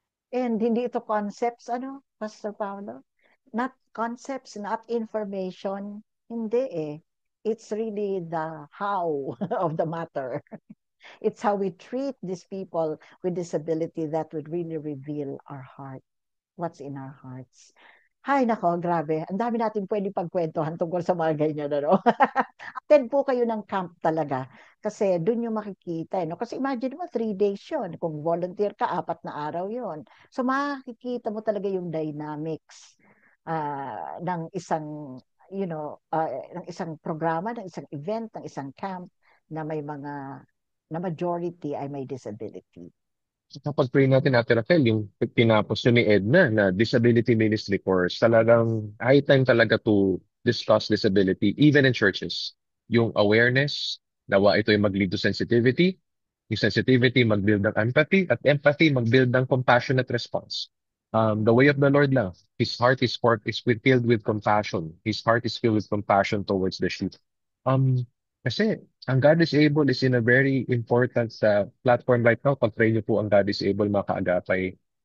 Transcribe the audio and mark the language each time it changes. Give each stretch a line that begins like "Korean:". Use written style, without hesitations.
Filipino: And hindi ito concepts, ano, Pastor Paolo?
English: Not concepts, not information.
Filipino: Hindi eh.
English: It's really the how of the matter. It's how we treat these people with disability that would really reveal our heart, what's in our hearts.
Filipino: Hay nako, grabe. Ang dami natin pwedeng pagkwentuhan tungkol sa mga ganyan, ano? Attend po kayo ng camp talaga. Kasi doon yung makikita. No? Kasi imagine mo, 3 days yun. Kung volunteer ka, 4 na araw yun. So makikita mo talaga yung dynamics ng isang, ng isang programa, ng isang event, ng isang camp. na may mga, na majority ay may disability. Kapag pray natin, Ate Raquel, yung tinapos yun ni Edna na disability ministry course, talagang
English: high time talaga to discuss disability, even in churches.
Filipino: Yung awareness, nawa ito yung mag-lead to sensitivity, yung sensitivity mag-build ng empathy, at empathy mag-build ng compassionate response.
English: The way of the Lord lang, His heart is filled with compassion. His heart is filled with compassion towards the sheep. Um, Kasi ang God is able is in a very important platform right now.
Filipino: Pag-pray niyo po ang God is able, mga kaagapay.